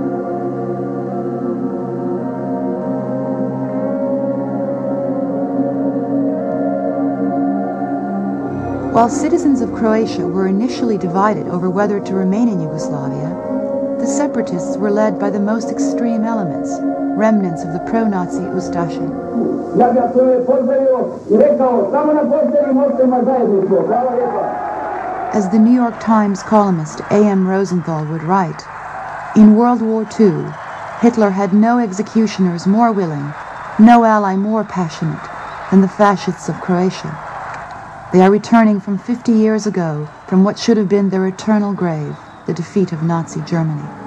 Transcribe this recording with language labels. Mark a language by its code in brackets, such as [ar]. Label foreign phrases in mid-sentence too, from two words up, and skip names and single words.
[en] While citizens of Croatia were initially divided over whether to remain in Yugoslavia, the separatists were led by the most extreme elements, remnants of the pro-Nazi Ustaše. [hr] Ja bih vas pozdravio i rekao, samo na posljednji možete imati zajedništvo. Hvala lijepa. [en] As the New York Times columnist A.M. Rosenthal would write, in World War II, Hitler had no executioners more willing, no ally more passionate than the fascists of Croatia. They are returning from 50 years ago from what should have been their eternal grave, the defeat of Nazi Germany.